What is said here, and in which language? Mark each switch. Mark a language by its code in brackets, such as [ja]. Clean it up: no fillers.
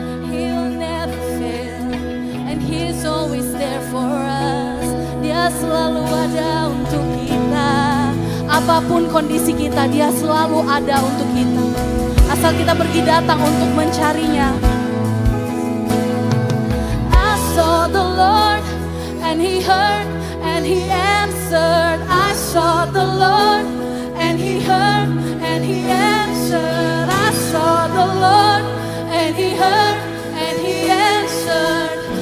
[en] He'll never fail, and He's always there for us. [id] Dia selalu ada untuk kita. Apapun kondisi kita, Dia selalu ada untuk kita. Asal kita pergi datang untuk mencarinya. [en] I saw the Lord, and He heard, and He answered. I saw the Lord, and He heard, and He answered. I saw the Lord, and He heard, and He answered.